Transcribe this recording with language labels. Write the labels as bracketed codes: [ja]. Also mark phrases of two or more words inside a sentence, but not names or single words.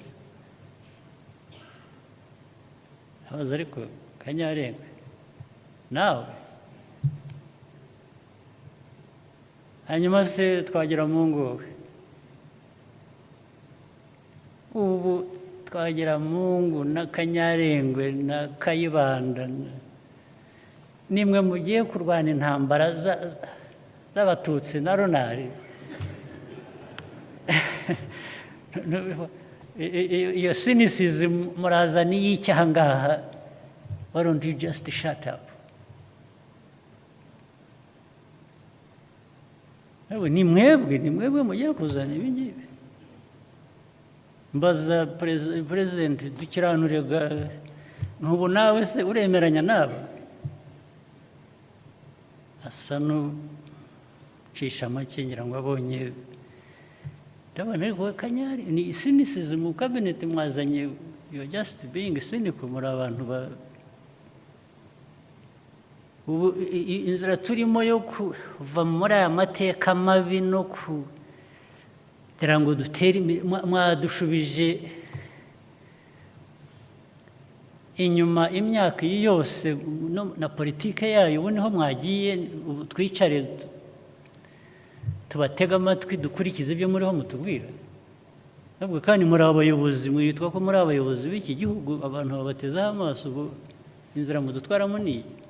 [rw] Abaza ariko Kanyarengwe nawe, hanyuma se Twagiramungu we, ubu Twagiramungu na Kanyarengwe na Kayibanda nimwe mugiye kurwana intambara z'abatutsi na Runari? Iyo cynicism murazana y'icyaha ngaha. [en] Why don't you just shut up? [rw] Ni mwebwe mugiye kuzana ibi ngibi. Mbaza President dukiranurega, n'ubu nawe se uremeranya nabo? Asa n'ucisha make, ngira ngo abonye. Ndabona ariko Kanyari ni cynicism mu cabinet mwazanye. [en] You're just being cynical, [rw] muri abantu ubu inzira turimo yo kuva muri aya mateka mabi no kugira ngo dutere, mwadushubije inyuma imyaka yose na politike yayo ubu niho mwagiye twicare tubatega amatwi dukurikiza ibyo muriho mutubwira nabwo kandi muri abayobozi mwitwa ko muri abayobozi b'iki gihugu abantu babatezaho amaso ubu inzira mudutwaramo niyi